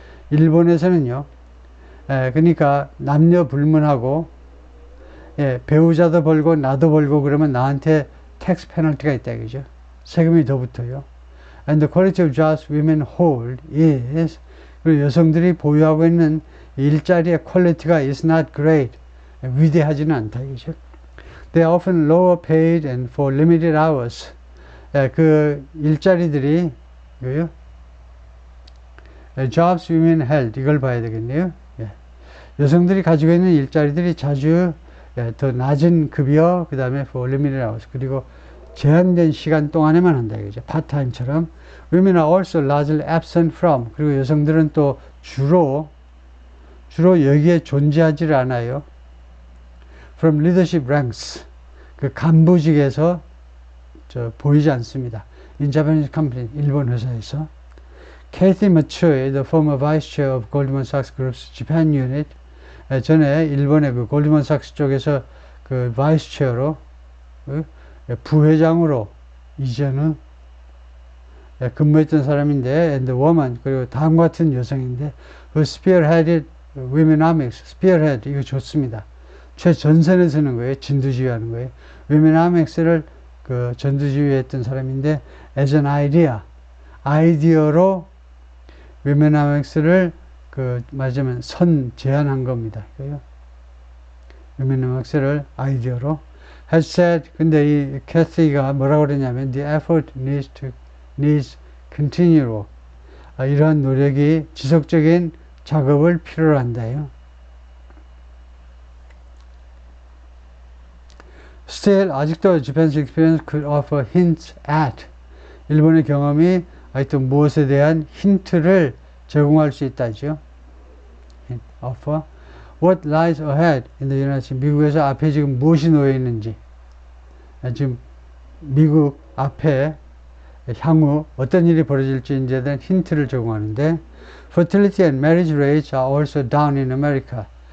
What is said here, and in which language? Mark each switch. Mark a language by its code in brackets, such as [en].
[ko] 일본에서는요, 그러니까 남녀 불문하고, 배우자도 벌고 나도 벌고 그러면 나한테 tax penalty가 있다 이거죠. 세금이 더 붙어요. [en] And the quality of jobs women hold is, [ko] 그리고 여성들이 보유하고 있는 일자리의 퀄리티가 [en] is not great. [ko] 위대하지는 않다 이거죠. [en] They are often lower paid and for limited hours. [ko] 그 일자리들이 [en] jobs women held, [ko] 이걸 봐야 되겠네요. 여성들이 가지고 있는 일자리들이 자주 더 낮은 급여, 그 다음에 [en] for limited hours, [ko] 그리고 제한된 시간 동안에만 한다 이거죠. 파트타임처럼. [en] Women are also largely absent from, [ko] 그리고 여성들은 또 주로 여기에 존재하지를 않아요. [en] From leadership ranks, [ko] 그 간부직에서 보이지 않습니다. In Japanese company, 일본 회사에서. Kathy Matsui, the former vice chair of Goldman Sachs Group's Japan unit, 전에 일본의 그 골드만삭스 쪽에서 그 바이스 체어로, 부회장으로 이전은 근무했던 사람인데, and the woman, 그리고 다음과 같은 여성인데, who spearheaded Womenomics, spearhead, 이거 좋습니다. 최전선에 서는 거예요. 진두지휘하는 거예요. Womenomics를 그 전두지휘했던 사람인데, [en] as an idea, [ko] 아이디어로 Womenomics를 말하자면 제안한 겁니다. Womenomics를 아이디어로 [en] has said, [ko] 근데 이 캐시가 뭐라고 그러냐면 [en] the effort needs continual, [ko] 이러한 노력이 지속적인 작업을 필요로 한다요. [en] Still, [ko] 아직도 [en] Japan's experience could offer hints at, [ko] 일본의 경험이 아직도 무엇에 대한 힌트를 제공할 수 있다죠. [en] Offer what lies ahead in the United States. [ko] 미국에서 앞에 지금 무엇이 놓여 있는지, 지금 미국 앞에 향후 어떤 일이 벌어질지에 대한 힌트를 제공하는데, [en] fertility and marriage rates are also down in America.